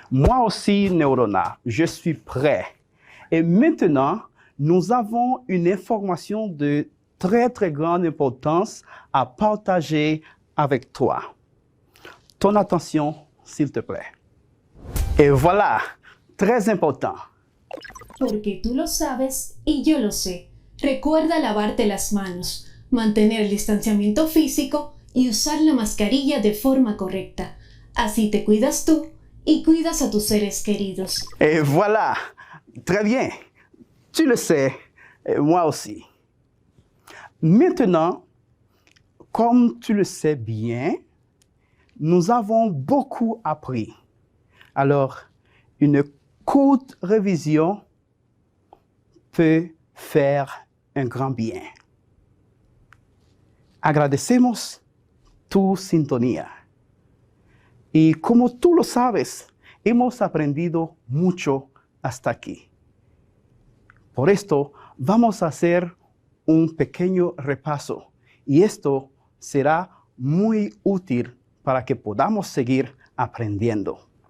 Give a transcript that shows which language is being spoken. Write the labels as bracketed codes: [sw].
[fr] Moi aussi, Neurona, je suis prêt. Et maintenant, nous avons une information de très, très grande importance à partager avec toi. Ton attention, s'il te plaît. Et voilà, très important. [es] Porque tú lo sabes y yo lo sé. Recuerda lavarte las manos, mantener el distanciamiento físico y usar la mascarilla de forma correcta. Así te cuidas tú y cuidas a tus seres queridos. [fr] Et voilà, très bien. Tu le sais, et moi aussi. Maintenant, comme tu le sais bien, nous avons beaucoup appris. Alors, une courte révision peut faire un grand bien. [es] Agradecemos tu sintonía. Y como tú lo sabes, hemos aprendido mucho hasta aquí. Por esto, vamos a hacer un pequeño repaso y esto será muy útil para que podamos seguir aprendiendo.